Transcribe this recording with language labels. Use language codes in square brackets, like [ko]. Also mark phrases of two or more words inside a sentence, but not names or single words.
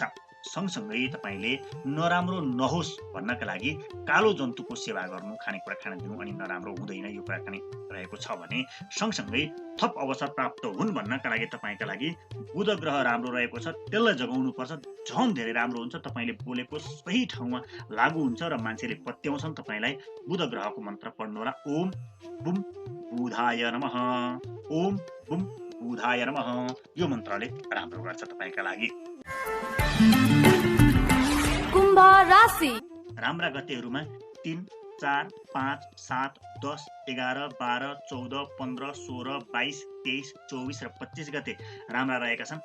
[ne] सँगसँगै तपाईँले नराम्रो नहोस् भन्नका लागि कालो जन्तुको सेवा गर्नु, खानेकुरा खान दिनु अनि नराम्रो हुँदैन, यो कुराकानी रहेको छ भने सँगसँगै थप अवसर प्राप्त हुन् भन्नका लागि तपाईँका लागि बुध ग्रह राम्रो रहेको छ, त्यसलाई जगाउनु पर्छ, झन् धेरै राम्रो हुन्छ। तपाईँले बोलेको सही ठाउँमा लागू हुन्छ र मान्छेले पत्याउँछन् तपाईँलाई। बुध ग्रहको मन्त्र पढ्नुहोला, [sa] ओम बुम बुधाय नमः, ओम बुम बुधाय नमः, [ne] यो मन्त्रले राम्रो गर्छ तपाईँका लागि। कुम्भ राशि। राम्रा गतेहरूमा 3, 4, 5, 7, 10, 11, 12, 14, 15, 16, 22, 23, 24 र 25 गते राम्रा रहेका छन्।